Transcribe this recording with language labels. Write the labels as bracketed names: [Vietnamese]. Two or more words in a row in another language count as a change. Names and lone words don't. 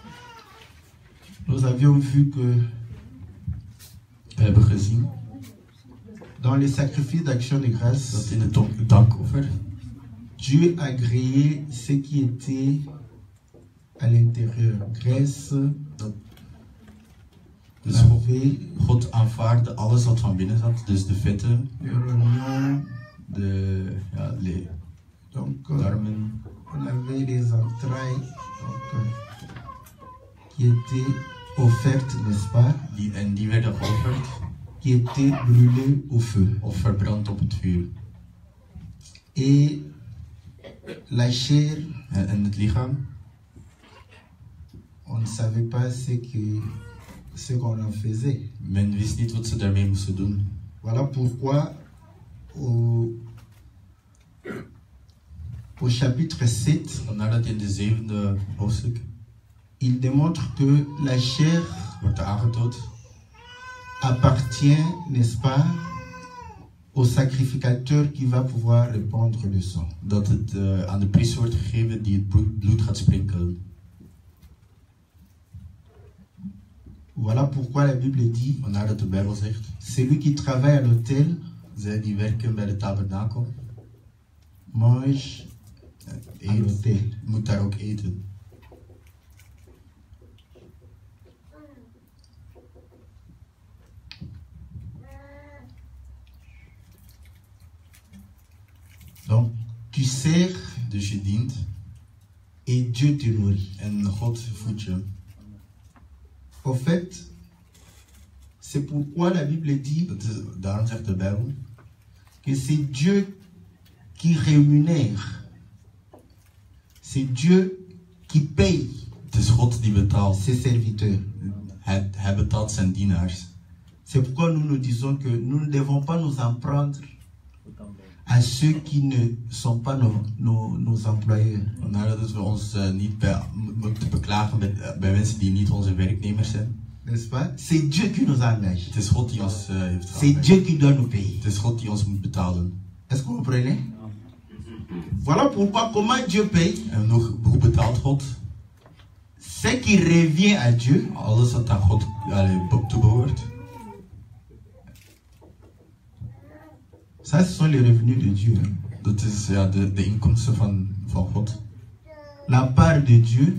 [French] nous avions vu que [Dutch] We hebben gezien [French] Dans les sacrifices d'action de grâce, [Dutch] dat in het dankoffer, [French] Dieu a créé ce qui était à l'intérieur. Graisse, [Dutch] dus [French] lavé, [Dutch] God aanvaarde alles wat van binnen zat, dus de vetten, [French] le rognon. de Donc, [Dutch] darmen, [French] on avait les entrailles qui étaient offertes, n'est-ce pas? [Dutch] die werden geofferd [French] Qui étaient brûlées au feu. [Dutch] of verbrand op het vuur. [French] Et la chair, [Dutch] En het lichaam, [French] on ne savait pas ce qu'on en faisait. [Dutch] men wist niet wat ze daarmee moesten doen. [French] Voilà pourquoi au chapitre 7, [Dutch] Vandaar dat in de 7e hoofdstuk [French] il démontre que la chair [Dutch] wordt aangetoond [French] appartient, n'est-ce pas, au sacrificateur qui va pouvoir répandre le sang. [Dutch] dat het aan de priester wordt gegeven die het bloed gaat sprinkelen. [French] Voilà pourquoi la Bible dit, [Dutch] Vandaar dat de Bijbel zegt, [French] celui qui travaille à l'autel [Dutch] zij die werken bij de tabernakel, [French] mange à l'autel. [Dutch] moet daar ook eten. [French] Donc, tu sers [Dutch] Dus je dient [French] et Dieu te nourrit. [Dutch] en God voedt je. [French] En fait, c'est pourquoi la Bible dit [Dutch] Daarom zegt de Bijbel [French] que c'est Dieu qui rémunère. C'est Dieu qui paye [Dutch] het is God die betaalt. [French] ses serviteurs. [Dutch] Hij betaalt zijn dienaars. [French] C'est pourquoi nous nous disons que nous ne devons pas nous en prendre à ceux qui ne sont pas nos employeurs. [Dutch] Vandaar dat we ons niet moeten beklagen bij mensen die niet onze werknemers zijn. [French] N'est-ce pas? C'est Dieu qui nous engage. [Dutch] Het is God die ons heeft [French] C'est [Dutch] gehouden. [French] Dieu qui doit nous payer. [Dutch] Het is God die ons moet betalen. [French] Est-ce que vous comprenez? Voilà pourquoi comment Dieu paye. [Dutch] En hoe betaalt God? [French] Ce qui revient à Dieu, [Dutch] Alles wat aan God toebehoort. [French] ça ce sont les revenus de Dieu. Hein. [Dutch] Dat is de inkomsten van God. [French] La part de Dieu,